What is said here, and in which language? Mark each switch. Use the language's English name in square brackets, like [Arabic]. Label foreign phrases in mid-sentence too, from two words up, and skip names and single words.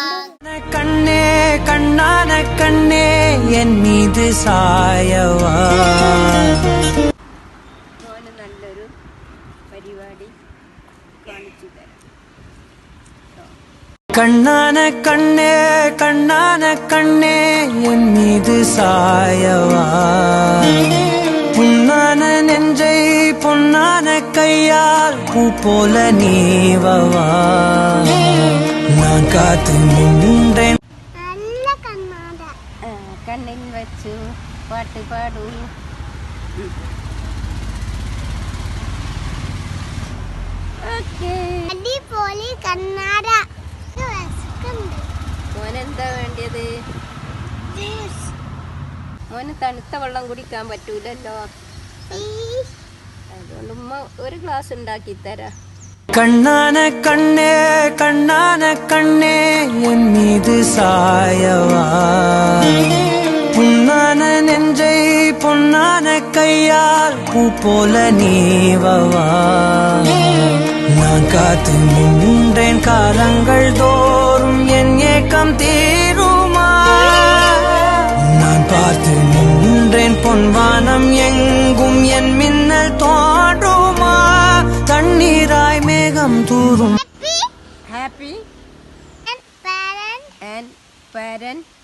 [Tamil] கண்ணே கண்ணான கண்ணே என் மீது சாயவா [Malayalam] നല്ലൊരു പരിപാടി കാണിച്ചു തരാം. [Tamil] கண்ணான கண்ணே கண்ணான கண்ணே என் மீது சாயவா புண்ணான நெஞ்சை பொன்னான கையால் பூ போல நீவவா நான் காத்து நின்றேன். [Malayalam] നല്ല കണ്ണാട. കണ്ണിൽ വെച്ചു പാട്ട് പാടൂ. ഓക്കേ. അടിപൊളി കണ്ണാട. മോനെന്താ വേണ്ടിയത്? ജ്യൂസ്. മോന് തണുത്ത വെള്ളം കുടിക്കാൻ പറ്റൂലല്ലോ, അതുകൊണ്ട് ഉമ്മ ഒരു ഗ്ലാസ് ഉണ്ടാക്കി തരാം. [Tamil] கண்ணான கண்ணே கண்ணான கண்ணே என் மீது சாயவா புண்ணான நெஞ்சை பொன்னான கையால் பூ போல நீவவா நான் காத்து நின்றேன் காலங்கள் தோறும் என் ஏக்கம் தீருமா நான் பார்த்து நின்றேன் பொன்வானம் எங்கும் என் மின்னல் தோன்றுமா தண்ணீராய் மேகம் தூரும். [English] happy and parent.